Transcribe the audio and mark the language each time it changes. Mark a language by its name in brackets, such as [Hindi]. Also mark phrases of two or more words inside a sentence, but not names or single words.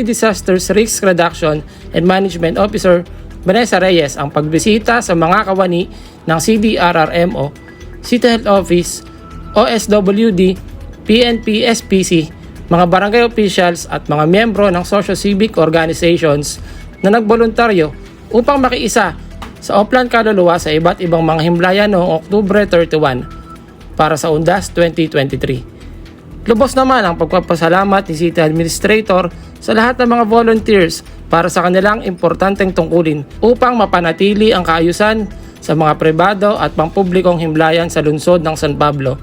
[Filipino] Disasters Risk Reduction and Management Officer Vanessa Reyes ang pagbisita sa mga kawani ng CDRRMO, City Health Office, OSWD, PNP, SPC, mga barangay officials at mga miyembro ng [English] socio-civic organizations [Filipino] na nagboluntaryo upang makiisa sa Oplan Kaluluwa sa iba't ibang mga himlayan noong Oktubre 31 para sa Undas 2023. Lubos naman ang pagpapasalamat ni City Administrator sa lahat ng mga volunteers para sa kanilang importanteng tungkulin upang mapanatili ang kaayusan sa mga pribado at pampublikong himlayan sa lungsod ng San Pablo.